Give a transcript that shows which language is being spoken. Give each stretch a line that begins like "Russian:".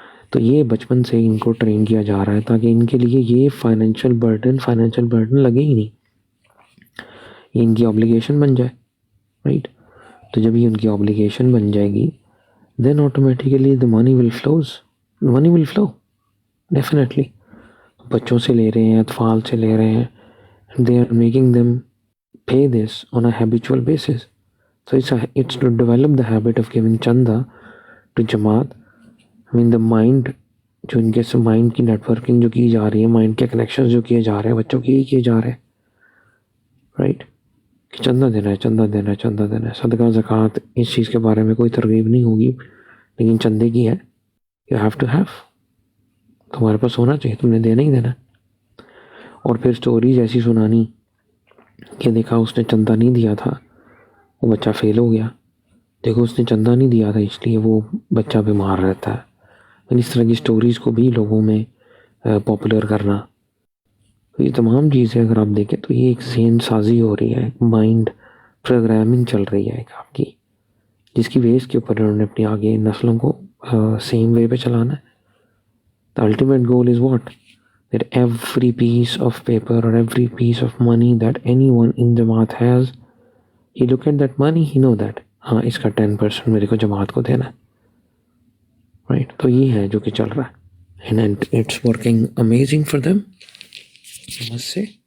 Urdu: تو یہ بچپن سے ان کو ٹرین کیا جا رہا ہے تاکہ ان کے لیے یہ فائنینشیل برڈن لگے ہی نہیں، یہ ان کی آبلیگیشن بن جائے، رائٹ. تو جب یہ ان کی آبلیگیشن بن جائے گی دین automatically
English: the money will flow
Urdu: definitely. بچوں سے لے رہے ہیں، اطفال سے لے رہے ہیں،
English: they are making them pay this on a habitual basis. So it's to develop the habit of giving chanda to Jamaat. I mean the mind،
Urdu: جو ان کے مائنڈ کی نیٹ ورکنگ جو کی جا رہی ہے، مائنڈ کے کنیکشنز جو کیے جا رہے ہیں بچوں کے ہی کیے جا رہے ہیں، رائٹ. کہ چندہ دینا ہے، چندہ دینا ہے، چندہ دینا ہے. صدقہ زکوٰۃ اس چیز کے بارے میں کوئی ترغیب نہیں ہوگی، لیکن چندے کی ہے،
English: you have to have،
Urdu: تمہارے پاس ہونا چاہیے، تم نے دینا ہی دینا. اور پھر سٹوریز ایسی سنانی کہ دیکھا اس نے چندہ نہیں دیا تھا وہ بچہ فیل ہو گیا, دیکھو اس نے چندہ نہیں دیا تھا اس لیے وہ بچہ بیمار رہتا ہے. اس طرح کی سٹوریز کو بھی لوگوں میں پاپولر کرنا, تو یہ تمام چیزیں اگر آپ دیکھیں تو یہ ایک ذہن سازی ہو رہی ہے, مائنڈ پروگرامنگ چل رہی ہے ایک آپ کی, جس کی بیس کے اوپر انہوں نے اپنی آگے نسلوں کو سیم وے پہ چلانا ہے.
English: The ultimate goal is what? That every piece of paper or every piece of money that anyone in Jamaat has, he look at that money, he know that
Urdu: ہاں اس کا 10% میرے کو جماعت کو دینا ہے, رائٹ. تو یہ ہے جو کہ چل رہا ہے,
English: and it's working amazing for them, I must say.